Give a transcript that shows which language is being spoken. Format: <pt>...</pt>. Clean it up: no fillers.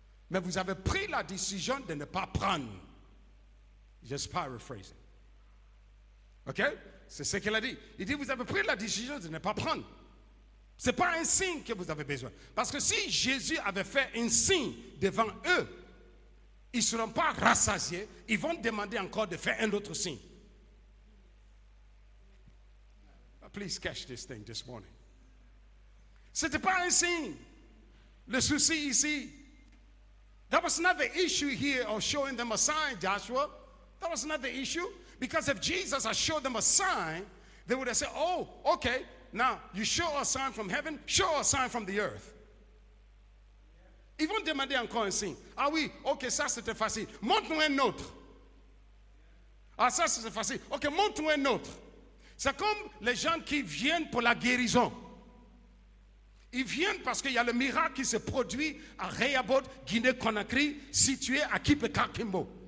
<fr>Mais vous avez pris la décision de ne pas prendre.</fr> <en>Just paraphrasing.</en> <fr>OK? C'est ce qu'il a dit. Il dit, vous avez pris la décision de ne pas prendre. Ce n'est pas un signe que vous avez besoin. Parce que si Jésus avait fait un signe devant eux, ils ne seront pas rassasiés. Ils vont demander encore de faire un autre signe.</fr> <en>Please catch this thing this morning.</en> <fr>Ce n'était pas un signe. Le souci ici,</fr> <en>that was not the issue here of showing them a sign, Joshua. That was not the issue. Because if Jesus had showed them a sign, they would have said, oh, okay, now you show a sign from heaven, show a sign from the earth.</en> <fr>Ils vont demander encore un signe. Ah oui, ok, ça c'était facile. Montre-nous un autre. Ah ça c'est facile. Ok, montre-nous un autre. C'est comme les gens qui viennent pour la guérison. Ils viennent parce qu'il y a le miracle qui se produit à Rehoboth, Guinée-Conakry, situé à Kipe-Kakimbo.</fr>